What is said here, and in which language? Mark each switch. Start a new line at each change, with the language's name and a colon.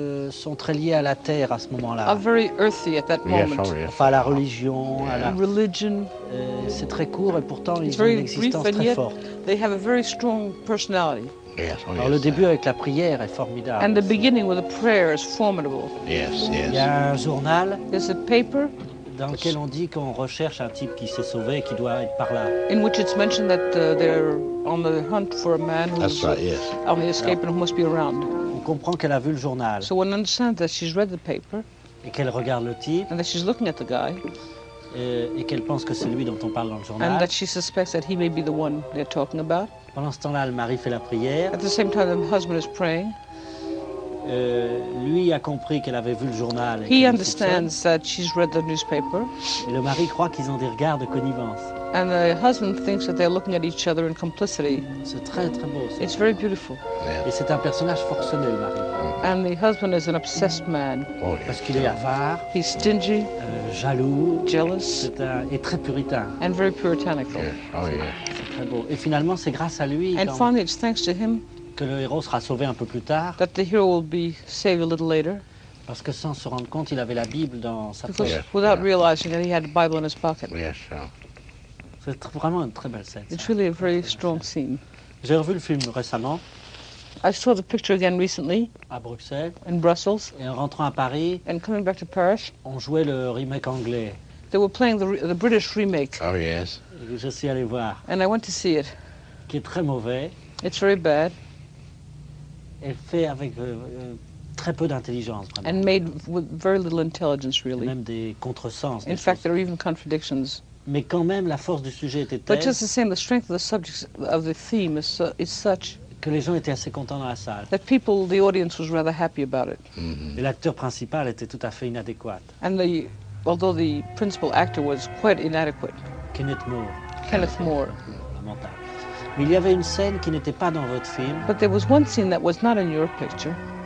French: sont très liés à la terre à ce moment-là.
English: Are very earthy at that moment. Yes, sure, yes.
French: Enfin, à la religion.
English: Yeah.
French: À la religion. C'est très court et pourtant
English: it's
French: ils ont une existence
English: brief,
French: très forte.
English: They have a very strong personality. Yes, oh, yes,
French: alors le début avec la prière est formidable.
English: And the beginning with the prayer is formidable. Yes, yes.
French: Il y a un journal.
English: There's a paper.
French: Dans lequel on dit qu'on recherche un type qui s'est sauvé et qui doit être par là.
English: In which it's mentioned that they're on the hunt for a man who's on the escape and who must be around.
French: On comprend qu'elle a vu le journal.
English: So one understands that she's read the paper.
French: Et qu'elle regarde le type.
English: And that she's looking at the guy.
French: Et qu'elle pense que c'est lui dont on parle dans le journal.
English: And that she suspects that he may be the one they're talking about.
French: Pendant ce temps-là, le mari fait la prière.
English: At the same time, the husband is praying.
French: Lui a compris qu'elle avait vu le journal.
English: He understands that she's read the newspaper.
French: Et le mari croit qu'ils ont des regards de connivence.
English: And the husband thinks that they're looking at each other in complicity.
French: C'est très très beau. Ça.
English: It's very beautiful. Yeah.
French: Et c'est un personnage forcené, le mari.
English: And the husband is an obsessed man. Oh, yes.
French: Parce qu'il est avare.
English: He's stingy.
French: Jaloux.
English: Jealous.
French: Et très puritain.
English: And very puritanical. Yeah. Oh, yeah.
French: C'est très beau. Et finalement, c'est grâce à lui.
English: And finally, it's thanks to him.
French: Que le héros sera sauvé un peu plus tard.
English: That the hero will be saved a little later.
French: Parce que sans se rendre compte, il avait la Bible dans sa poche.
English: Because without realizing that he had the Bible in his pocket. Yes, sir.
French: C'est vraiment une très belle scène.
English: It's really a very strong scene.
French: J'ai revu le film récemment.
English: I saw the picture again recently.
French: À Bruxelles.
English: In Brussels.
French: Et en rentrant à Paris.
English: And coming back to Paris.
French: On jouait le remake anglais.
English: They were playing the British remake. Oh yes.
French: Et je suis allé voir.
English: And I went to see it.
French: Qui est très mauvais.
English: It's very bad.
French: Elle fait avec très peu d'intelligence, vraiment.
English: And made with very little intelligence, really.
French: Et même des contresens.
English: In fact, there are even contradictions.
French: Mais quand même, la force du sujet était telle.
English: But just the same, the strength of the subject of the theme is such.
French: Que les gens étaient assez contents dans la salle.
English: That people, the audience, was rather happy about it. Mm-hmm.
French: Et l'acteur principal était tout à fait inadéquat.
English: And the, although the principal actor was quite inadequate. Kenneth Moore. Kenneth Moore.
French: Lamentable. Mais il y avait une scène qui n'était pas dans votre film.
English: But there was one scene that was not in your picture.